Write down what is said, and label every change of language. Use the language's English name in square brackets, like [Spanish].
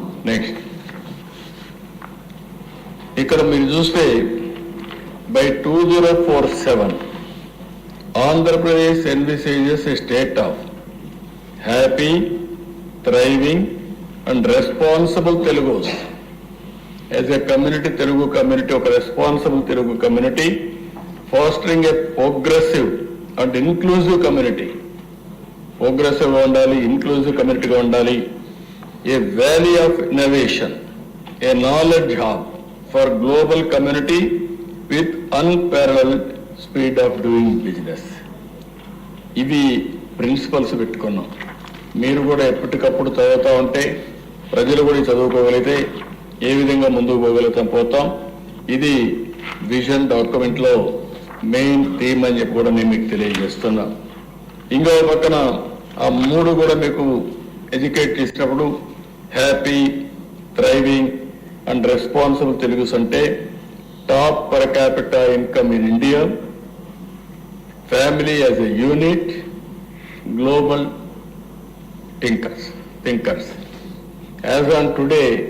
[English] Next ఇక్కడ మీరు చూస్తే by 2047 Andhra Pradesh envisages a state of happy, thriving and responsible Telugus. As a community, Telugu community, ఒక responsible Telugu community, fostering a progressive and inclusive community. [Telugu] Progressive గా ఉండాలి, inclusive community గా ఉండాలి. [English] A valley of innovation, a knowledge hub for global community with unparalleled speed of doing business. [Telugu] ఇవి principles పెట్టుకున్నాం. మీరు కూడా ఎప్పటికప్పుడు చదువుతూ ఉంటే ప్రజలు కూడా చదువుకోగలిగితే ఏ విధంగా ముందుకు పోతాం. ఇది విజన్ డాక్యుమెంట్లో మెయిన్ థీమ్ అని చెప్పి కూడా నేను మీకు తెలియజేస్తున్నా. [English] ఇంకో పక్కన ఆ 3 కూడా మీకు ఎడ్యుకేట్ చేసినప్పుడు happy, thriving and responsible Telugus అంటే top per capita income in India, family as a unit, global thinkers. As on today,